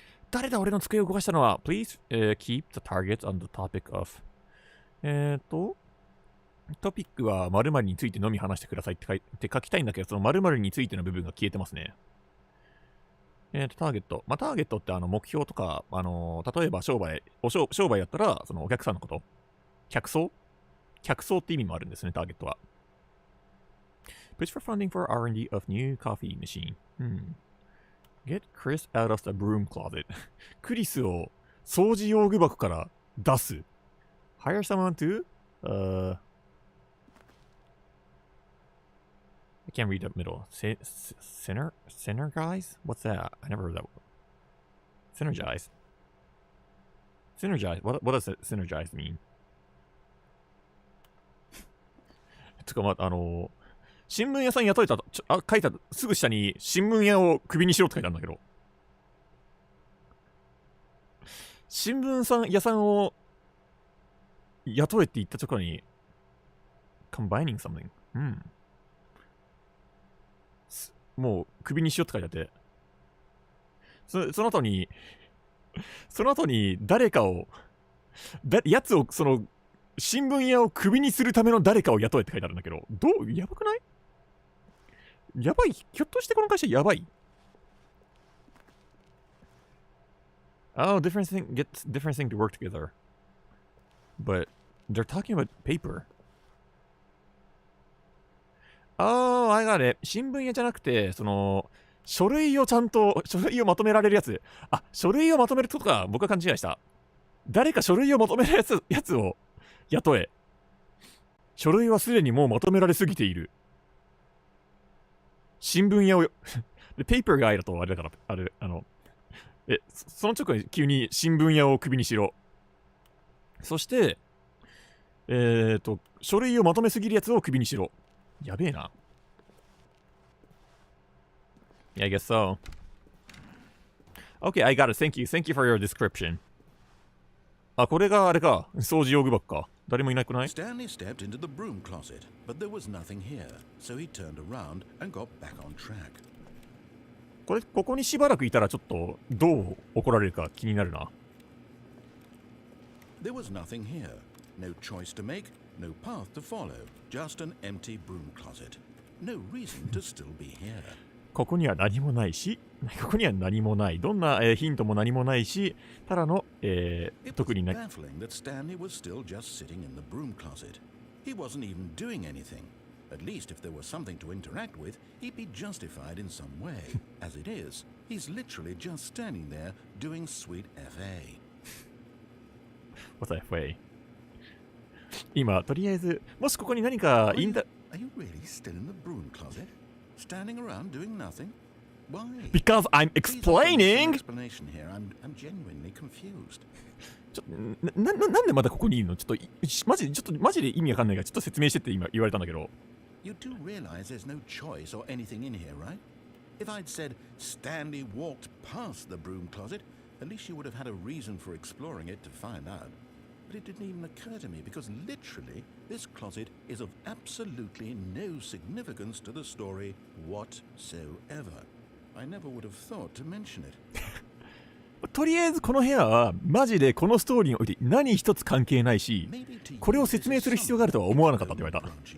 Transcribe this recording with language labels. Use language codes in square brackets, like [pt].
[ja] 誰だ、俺の机を動かしたのは [en] Please、keep the targets on the topic of [ja] トピックは〇〇についてのみ話してくださいって書きたいんだけど、その〇〇についての部分が消えてますね。ターゲット。ターゲットって目標とか、例えば商売やったら、そのお客さんのこと。客層って意味もあるんですね、ターゲットは。 [en] Push for funding for R&D of new coffee machine. Get Chris out of the broom closet. [ja] クリスを掃除用具箱から出す。 [en] Hire someone to, I can't read the middle. Synergize? What's that? I never heard that word. Synergize. What does synergize mean? [ja] つか新聞屋さん雇えた書いたすぐ下に新聞屋をクビにしろって書いてあるんだけど。新聞屋さんを雇えって言ったところに [en] combining something、 [ja] もうクビにしようって書いてあって、その後に誰かをやつをその新聞屋をクビにするための誰かを雇えって書いてあるんだけど、やばくない？やばい。ひょっとしてこの会社やばい。 [en] Oh, different thing to work together. But they're talking about paper. Oh, I got it. [ja] 新聞屋じゃなくて、書類をまとめられるやつ。あ、書類をまとめることか。僕は勘違いした。誰か書類をまとめるやつを雇え。書類はすでにもうまとめられすぎている。新聞屋をペーパーガイだとあれだから、その直後に急に新聞屋をクビにしろ。そして、書類をまとめすぎるやつをクビにしろ。やべえな。 [en] Yeah, I guess so. Okay, I got it. Thank you. Thank you for your description. [ja] あ、これがあれか。掃除用具箱か。誰もいなくない？ [en] Stanley stepped into the broom closet, but there was nothing here, so he turned around and got back on track. [ja] ここにしばらくいたらちょっとどう怒られるか気になるな。 [en] There was nothing here. No choice to make, no path to follow. Just an empty broom closet. No reason to still be here. [ja] ここには何もないし、ここには何もない。どんな、ヒントも何もないし、ただの、特にない。 [en] Baffling that Stanley was still just sitting in the broom closet. He wasn't even doing anything. At least if there was something to interact with, he'd be justified in some way. As it is, he's literally just standing there doing sweet FA. What's FA? [ja] 今、とりあえず、もしここに何かインタ... [en] Are you really still in the broom closet? Standing around doing nothing? Why? Because I'm explaining! Explanation here. I'm genuinely confused. [ja] なんでまだここにいるの？ちょっとマジで意味わかんないからちょっと説明してって今言われたんだけど。 [en] You do realize there's no choice or anything in here, right? If I'd said Stanley walked past the broom closet, at least you would have had a reason for exploring it to find out. But it didn't even occur to me because literally this closet is of absolutely no significance to the story whatsoever. I never would have thought to mention it. [ja] とりあえずこの部屋はマジでこのストーリーにおいて何一つ関係ないし、これを説明する必要があるとは思わなかったって言われた。